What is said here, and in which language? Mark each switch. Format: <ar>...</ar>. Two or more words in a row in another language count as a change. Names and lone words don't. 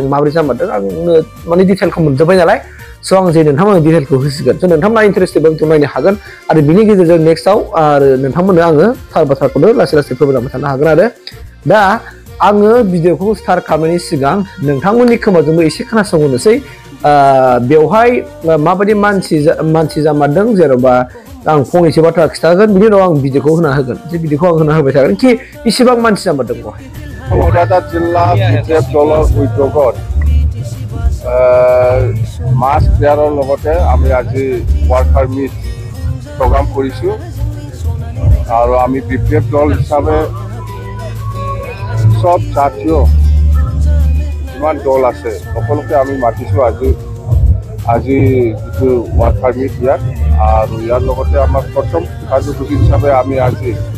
<brx>माबोरै जामारदों आं माने डिटेलखौ मोनजोब्बाय नालाय स' आं जे नोंथांमोननो डिटेलखौ होसिगोन स' नोंथांमोना इन्टारेस्टेड बा नायनो हागोन आरो बिनि गेजेरजों नेक्स्टआव आरो नोंथांमोननो आङो थार बाथ्राखौनो लासै लासै फोरमायलांबाय थानो हागोन आरो दा आङो भिडिअखौ स्टार्ट खालामनायनि सिगां नोंथांमोननि खोमाजोंबो एसे खोनासंहोनोसै बेवहाय माबायदि मानसि जामारदों जेन'बा आं फंनैसो बाथ्रा खिथागोन बिनि उनाव आं भिडिअखौ होना होगोन जे भिडिअखौ आं होना होबाय थागोन कि बेसेबां मानसि जामारदों बेवहाय</brx> <as>क'क्राझार जिल्ला BPF দলৰ উদ্যোগত মাছ ক্লিয়াৰৰ লগতে আমি আজি</as> <en>worker meet program</en> <as>কৰিছোঁ আৰু আমি BPF দল হিচাপে সব জাতীয় যিমান দল আছে সকলোকে আমি মাতিছোঁ আজি যিটো</as> <en>worker meet</en> <as>ইয়াত আৰু ইয়াৰ লগতে আমাৰ প্ৰথম কাৰ্যসূচী হিচাপে আমি আজি</as>